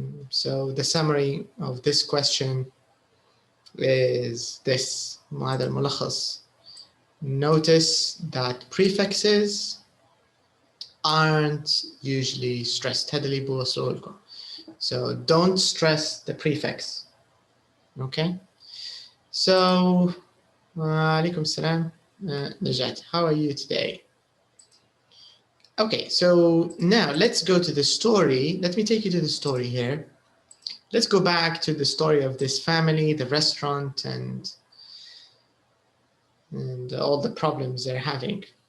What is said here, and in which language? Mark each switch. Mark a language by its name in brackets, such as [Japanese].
[English] So the summary of this question is this. [Arabic] هذا الملخص. [English] Notice that prefixes aren't usually stressed. [Arabic] هذا اللي بوصله لكم. [English] So don't stress the prefix. Okay. So [Arabic] عليكم السلام. [English] Najat, how are you today? Okay, so now let's go to the story. Let me take you to the story here. Let's go back to the story of this family, the restaurant, and all the problems they're having.